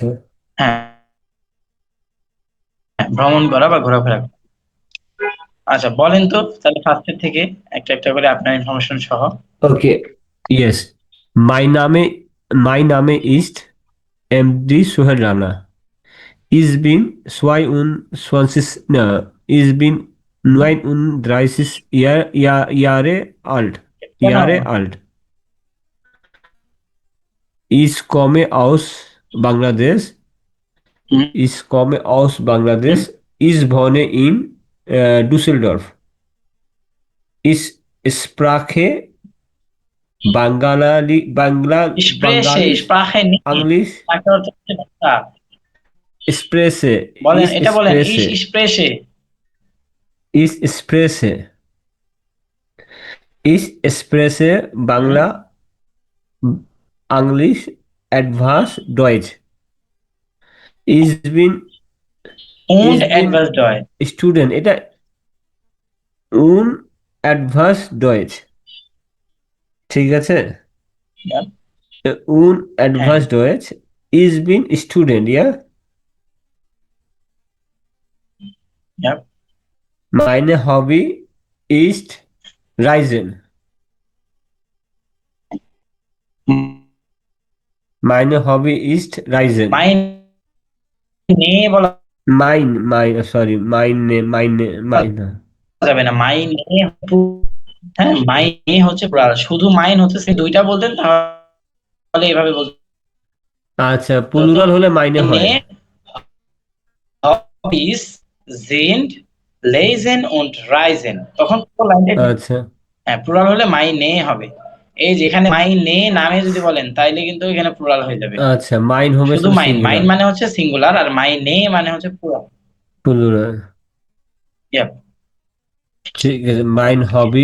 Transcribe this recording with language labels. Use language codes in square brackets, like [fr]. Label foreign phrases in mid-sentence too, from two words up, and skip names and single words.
[bn] হ্যাঁ, হ্যাঁ, ভ্রমণ করা বা ঘোরাফেরা করা। আচ্ছা বলেন তো তাহলে ফার্স্টের থেকে একটা একটা করে আপনার ইনফরমেশন সহ। [en] okay, yes. [de] mein Name mein Name ist এমডি সোহেল রানা। Ich bin 22, ich bin 39 Jahre alt. [bn] কেন? [de] Jahre alt. Ich komme aus Bangladesh. [bn] হুম, [de] Ich komme aus [bn] হুম। [de] Bangladesh. Ich wohne in Düsseldorf. Ich spreche স্প্রেসে, Bangalisch, [bn] স্প্রাখে নিয়ে [de] Englisch, [bn] তাকে অর্থ হচ্ছে ভাষা। [de] spreche. [bn] বলেন, এটা বলেন, [de] ich spreche. Ich spreche. Ich spreche [bn] হুম, [en] English, Advanced [de] Deutsch. Ich bin, und ich bin [bn] অ্যাডভান্স হয়। [de] Student. এটা Advanced Deutsch. [bn] ঠিক আছে? হ্যাঁ, [de] Advanced Deutsch. Ich bin Student, ja? [bn] হ্যাঁ। [de] Meine Hobby ist Reisen. Meine Hobby ist Reisen. [bn] মাইন নিয়ে বলা [de] Sorry, meine. [bn] যাবে না, মাইন নিয়ে। হ্যাঁ, মাইন নিয়ে হচ্ছে plural। শুধু মাইন হচ্ছে, সে দুইটা বলতেন তাহলে এভাবে বলতে আচ্ছা, হতো, প্লুরাল হলে মাইনে মাইনে হয়। [de] Hobbys sind lesen und reisen, [bn] তখন পুরো লাইনটা ঠিক। আচ্ছা, হ্যাঁ, প্লুরাল হলে মাইনে হবে। এই যে এখানে মাইনে নামে যদি বলেন তাইলে কিন্তু এখানে প্লুরাল হয়ে যাবে। আচ্ছা, মাইন হবে শুধু শুধু মাইন, মাইন সিঙ্গুলার। মানে হচ্ছে সিঙ্গুলার, আর মাইনে মানে হচ্ছে প্লুরাল। প্লুরাল। ইয়াপ। ঠিক আছে, [de] mein Hobby